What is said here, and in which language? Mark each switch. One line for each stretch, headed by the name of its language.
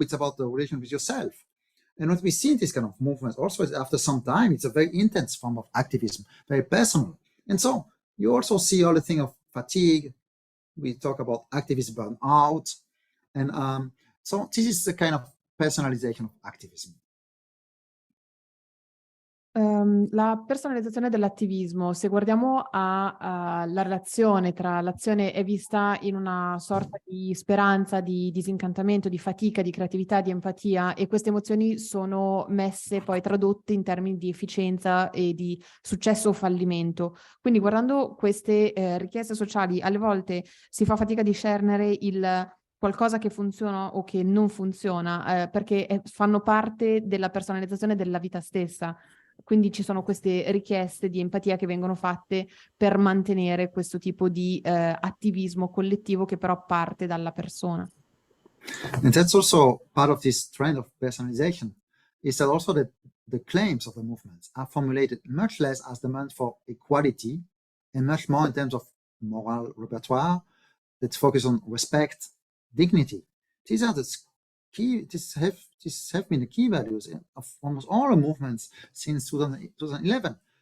English: It's about the relation with yourself. And what we see in this kind of movements also is after some time, it's a very intense form of activism, very personal. And so you also see all the thing of fatigue. We talk about activism burnout. And so this is the kind of personalization of activism.
Italian: La personalizzazione dell'attivismo, se guardiamo la relazione tra l'azione è vista in una sorta di speranza, di disincantamento, di fatica, di creatività, di empatia, e queste emozioni sono messe poi tradotte in termini di efficienza e di successo o fallimento. Quindi guardando queste richieste sociali, alle volte si fa fatica a discernere il qualcosa che funziona o che non funziona, perché fanno parte della personalizzazione della vita stessa. Quindi ci sono queste richieste di empatia che vengono fatte per mantenere questo tipo di attivismo collettivo che però parte dalla persona.
English: And that's also part of this trend of personalization, is that also that the claims of the movements are formulated much less as demand for equality and much more in terms of moral repertoire that focus on respect, dignity. These are the key, this have been the key values of almost all the movements since 2011.